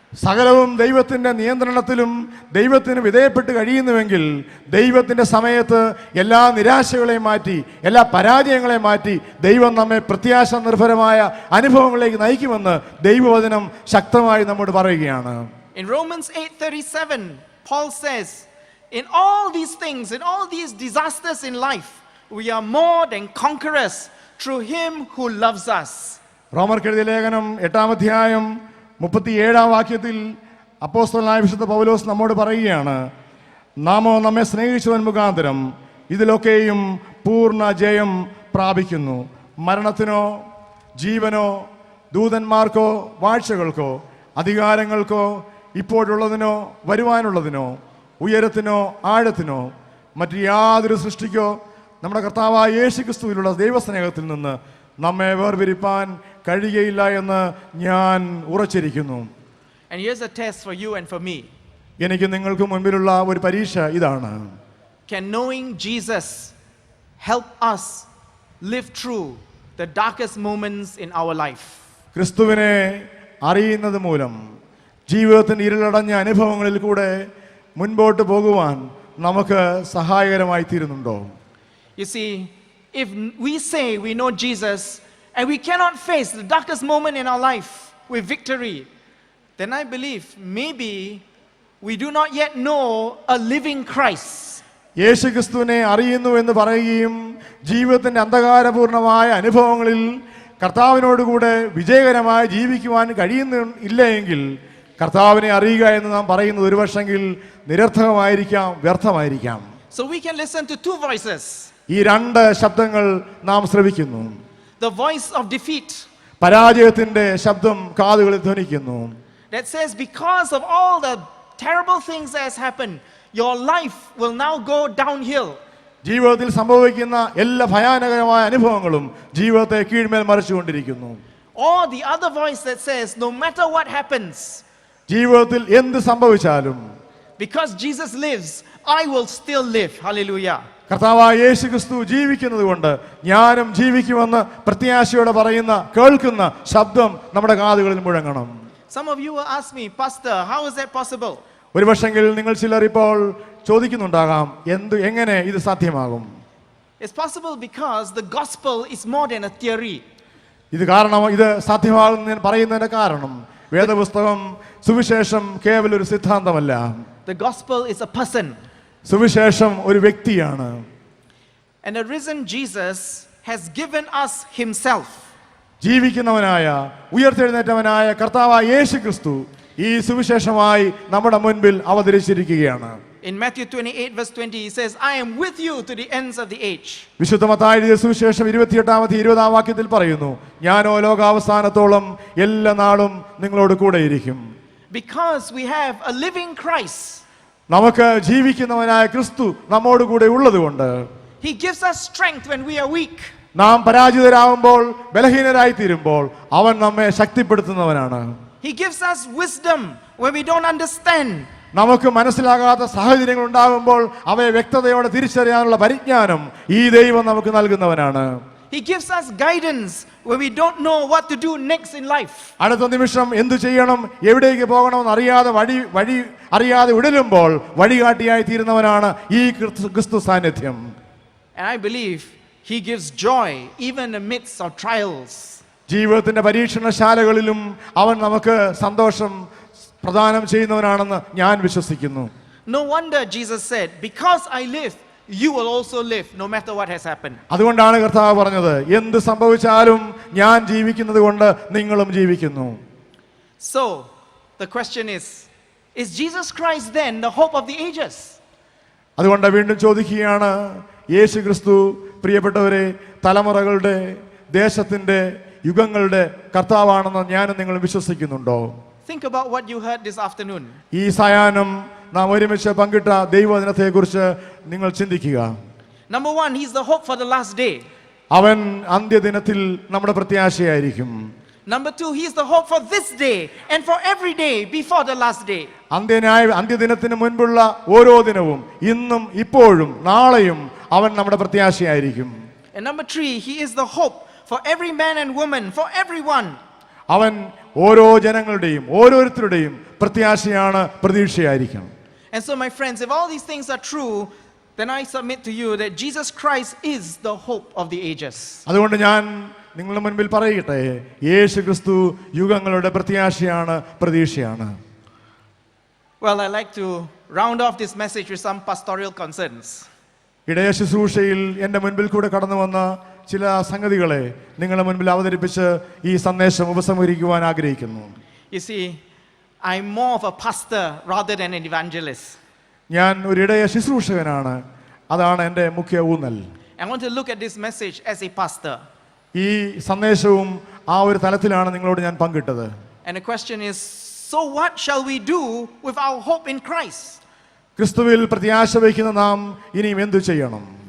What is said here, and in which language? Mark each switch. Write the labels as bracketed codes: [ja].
[ml] സകലവും ദൈവത്തിന്റെ നിയന്ത്രണത്തിലും ദൈവത്തിന് വിധേയപ്പെട്ട് കഴിയുന്നുവെങ്കിൽ ദൈവത്തിന്റെ സമയത്ത് എല്ലാ നിരാശകളെയും മാറ്റി, എല്ലാ പരാജയങ്ങളെയും മാറ്റി ദൈവം നമ്മെ പ്രത്യാശ നിർഭരമായ അനുഭവങ്ങളിലേക്ക് നയിക്കുമെന്ന് ദൈവവചനം ശക്തമായി നമ്മോട് പറയുകയാണ്. [en] In Romans 8:37, Paul says, in all these things, in all these disasters in life, we are more than conquerors through Him who loves us. [ml] റോമർക്കെഴുതിയ ലേഖനം 8-ാം അധ്യായം 37-ാം വാക്യത്തിൽ അപ്പോസ്തലനായ വിശുദ്ധ പൗലോസ് നമ്മോട് പറയുകയാണ്, നാമോ നമ്മെ സ്നേഹിച്ചവൻ മുഖാന്തരം ഇതിലൊക്കെയും പൂർണ്ണ ജയം പ്രാപിക്കുന്നു. മരണത്തിനോ ജീവനോ ദൂതന്മാർക്കോ വാഴ്ചകൾക്കോ അധികാരങ്ങൾക്കോ ഇപ്പോഴുള്ളതിനോ വരുവാനുള്ളതിനോ ഉയരത്തിനോ ആഴത്തിനോ മറ്റ് യാതൊരു സൃഷ്ടിക്കോ നമ്മുടെ കർത്താവായ യേശുക്രിസ്തുവിലുള്ള ദൈവസ്നേഹത്തിൽ നിന്ന് നമ്മെ വേർപിരിപ്പാൻ കഴിയുകയില്ല എന്ന് ഞാൻ ഉറച്ചിരിക്കുന്നു. [en] And here's a test for you and for me. [ml] എനിക്ക് നിങ്ങൾക്ക് മുൻപിലുള്ള ഒരു പരീക്ഷ ഇതാണ്. [en] Can knowing Jesus help us live through the darkest moments in our life? [ml] ക്രിസ്തുവിനെ അറിയുന്നത് മൂലം ജീവിതത്തിൻ്റെ ഇരുളടഞ്ഞ അനുഭവങ്ങളിൽ കൂടെ മുൻപോട്ട് പോകുവാൻ നമുക്ക് സഹായകരമായി തീരുന്നുണ്ടോ? [en] You see, if we say we know Jesus and we cannot face the darkest moment in our life with victory, then I believe maybe we do not yet know a living Christ. [ml] യേശുക്രിസ്തുവിനെ അറിയുന്നു എന്ന് പറയുകയും ജീവിതത്തിൻ്റെ അന്ധകാരപൂർണമായ അനുഭവങ്ങളിൽ കർത്താവിനോടുകൂടെ വിജയകരമായി ജീവിക്കുവാൻ കഴിയുന്നില്ല എങ്കിൽ കർത്താവിനെ അറിയുക എന്ന് നാം പറയുന്നത് ഒരു പക്ഷെങ്കിൽ നിരർത്ഥകമായിരിക്കാം, വ്യർത്ഥമായിരിക്കാം. [en] So we can listen to two voices. [ml] ഈ രണ്ട് ശബ്ദങ്ങൾ നാം ശ്രവിക്കുന്നു. [en] The voice of defeat [ml] പരാജയത്തിന്റെ ശബ്ദം കാതുകളിൽ ധ്വനിക്കുന്നു. [en] that says, because of all the terrible things that has happened, your life will now go downhill. [ml] ജീവിതത്തിൽ സംഭവിക്കുന്ന എല്ലാ ഭയാനകരമായ അനുഭവങ്ങളും ജീവിതത്തെ കീഴ്മേൽ മറിച്ചുകൊണ്ടിരിക്കുന്നു. [en] Or the other voice that says, no matter what happens, [ml] ജീവിതത്തിൽ എന്ത് സംഭവിച്ചാലും [en] because Jesus lives, I will still live. Hallelujah. [ml] കർത്താവായ യേശുക്രിസ്തു ജീവിക്കുന്നത് കൊണ്ട് ഞാനും ജീവിക്കുമെന്ന് പ്രത്യാശയോടെ പറയുന്ന കേൾക്കുന്ന ശബ്ദം നമ്മുടെ കാതുകളിൽ മുഴങ്ങണം. [en] Some of you will ask me, Pastor, how is that possible? [ml] ഒരു പക്ഷെങ്കിൽ നിങ്ങൾ ചിലർ ഇപ്പോൾ ചോദിക്കുന്നുണ്ടാകാം, എങ്ങനെ ഇത് സാധ്യമാകും? [en] It's possible because the gospel is more than a theory. [ml] ഇത് കാരണം, ഇത് സാധ്യമാകുന്നതിന് പറയുന്നതിന്റെ കാരണം വേദപുസ്തകം സുവിശേഷം കേവലം ഒരു സിദ്ധാന്തമല്ല. [en] The gospel is a person. [ml] സുവിശേഷം ഒരു വ്യക്തിയാണ്. [en] And the risen Jesus has given us himself. [ml] ജീവിക്കുന്നവനായ ഉയർത്തെഴുന്നേറ്റവനായ കർത്താവായ യേശുക്രിസ്തു ഈ സുവിശേഷമായി നമ്മുടെ മുൻപിൽ അവതരിച്ചിരിക്കുകയാണ്. [en] In Matthew 28:20 he says, I am with you to the ends of the age. [ml] വിശുദ്ധ മത്തായി എഴുതിയ സുവിശേഷം 28-20 വാക്യത്തിൽ പറയുന്നു, ഞാനോ ലോകാവസാനത്തോളം എല്ലാ നാളും നിങ്ങളോട് കൂടെയിരിക്കും. [en] Because we have a living Christ. [ml] നമുക്ക് ജീവിക്കുന്നവനായ ക്രിസ്തു നമ്മോട് കൂടെ ഉള്ളതുകൊണ്ട് [en] He gives us strength when we are weak. [ml] നാം പരാജിതരാകുമ്പോൾ, ബലഹീനരായി തീരുമ്പോൾ അവൻ നമ്മെ ശക്തിപ്പെടുത്തുന്നവനാണ്. [en] He gives us wisdom when we don't understand. [ml] നമുക്ക് മനസ്സിലാകാത്ത സാഹചര്യങ്ങൾ ഉണ്ടാകുമ്പോൾ അവയെ വ്യക്തതയോടെ തിരിച്ചറിയാനുള്ള പരിജ്ഞാനം ഈ ദൈവം നമുക്ക് നൽകുന്നവനാണ്. [en] He gives us guidance when we don't know what to do next in life. [ml] അടുത്ത നിമിഷം എന്തു ചെയ്യണം, എവിടേക്ക് പോകണമെന്ന് അറിയാതെ വഴി അറിയാതെ ഉടലുമ്പോൾ വഴികാട്ടിയായി തീരുന്നവനാണ് ഈ ക്രിസ്തു സാന്നിധ്യം. [en] And I believe He gives joy even amidst our trials. [ml] ജീവിതത്തിന്റെ പരീക്ഷണശാലകളിലും അവൻ നമുക്ക് സന്തോഷം പ്രദാനം ചെയ്യുന്നവനാണെന്ന് ഞാൻ വിശ്വസിക്കുന്നു. [en] No wonder Jesus said, because I live, you will also live, no matter what has happened. [ml] അതുകൊണ്ടാണ് കർത്താവ് പറഞ്ഞത്, എന്ത് സംഭവിച്ചാലും ഞാൻ ജീവിക്കുന്നത് കൊണ്ട് നിങ്ങളും ജീവിക്കുന്നു. [en] So, the question is Jesus Christ then the hope of the ages? [ml] അതുകൊണ്ട് വീണ്ടും ചോദിക്കുകയാണ്, യേശു ക്രിസ്തു പ്രിയപ്പെട്ടവരെ തലമുറകളുടെ, ദേശത്തിന്റെ, യുഗങ്ങളുടെ കർത്താവാണെന്ന് ഞാനും നിങ്ങളും വിശ്വസിക്കുന്നുണ്ടോ? [en] Think about what you heard this afternoon. [ml] ഈ സായാഹ്നം നാം ഒരുമിച്ച് പങ്കിട്ട ദൈവദിനത്തെക്കുറിച്ച് നിങ്ങൾ ചിന്തിക്കുക. [en] Number one, He's the hope for the last day. [ml] അവൻ അന്ത്യദിനത്തിൽ നമ്മുടെ പ്രത്യാശയായിരിക്കും. [en] Number two, He's the hope for this day and for every day before the last day. [ml] അന്ത്യദിനത്തിന് മുൻപുള്ള ഓരോ ദിനവും, ഇന്നും ഇപ്പോഴും നാളെയും അവൻ നമ്മുടെ പ്രത്യാശയായിരിക്കും. [en] And number three, He is the hope for every man and woman, for everyone. [ml] അവൻ ഓരോ ജനങ്ങളുടെയും ഓരോരുത്തരുടെയും പ്രത്യാശയാണ്, പ്രതീക്ഷയായിരിക്കും. [en] And so, my friends, if all these things are true, then I submit to you that Jesus Christ is the hope of the ages. [ml] അതുകൊണ്ട് ഞാൻ നിങ്ങളുടെ മുൻപിൽ പറയട്ടെ, യേശു ക്രിസ്തു യുഗങ്ങളുടെ പ്രത്യാശയാണ്, പ്രതീക്ഷയാണ്. [en] Well, I'd like to round off this message with some pastoral concerns. [ml] ഇടയ ശുശ്രൂഷയിൽ എൻ്റെ മുൻപിൽ കൂടെ കടന്നു വന്ന ചില സംഗതികളെ നിങ്ങളുടെ മുൻപിൽ അവതരിപ്പിച്ച് ഈ സന്ദേശം ഉപസംഹരിക്കുവാൻ ആഗ്രഹിക്കുന്നു. [en] You see, I'm more of a pastor rather than an evangelist. [ml] ഞാൻ ഒരു ഇടയ ശുശ്രൂഷകനാണ്, അതാണ് എൻ്റെ മുഖ്യ ഊന്നൽ. [en] I want to look at this message as a pastor. [ml] ഈ സന്ദേശവും ആ ഒരു തലത്തിലാണ് നിങ്ങളോട് ഞാൻ പങ്കിട്ടത്. [en] And the question is, so what shall we do with our hope in Christ? [ml] ക്രിസ്തുവിൽ പ്രത്യാശ വയ്ക്കുന്ന നാം ഇനിയും എന്തു ചെയ്യണം?